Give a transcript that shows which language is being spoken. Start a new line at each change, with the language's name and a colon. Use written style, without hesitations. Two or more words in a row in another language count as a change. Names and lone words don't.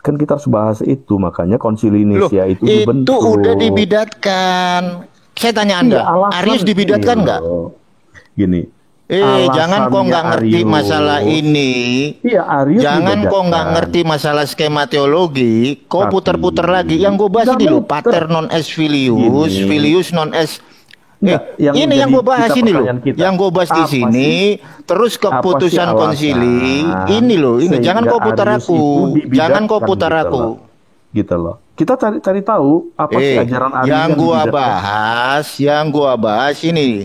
Indonesian: Kan kita harus bahas itu, makanya konsili Nicea itu dibentuk. Itu udah dibidatkan. Saya tanya Anda, Arius dibidatkan nggak? Gini. Jangan kok nggak ngerti masalah ini. Iya, Arius jangan kok nggak ngerti masalah skema teologi. Kok puter-puter lagi. Yang gue bahas ini loh,
Latin: pater non es filius, filius non es.
Indonesian: Ini yang gue bahas ini loh. Yang gue bahas di sini. Terus keputusan konsili. Ini loh. Ini jangan kau putar aku. Jangan kau putar aku. Gitu loh. Kita cari tahu apa sih ajaran Arius yang gue bahas ini.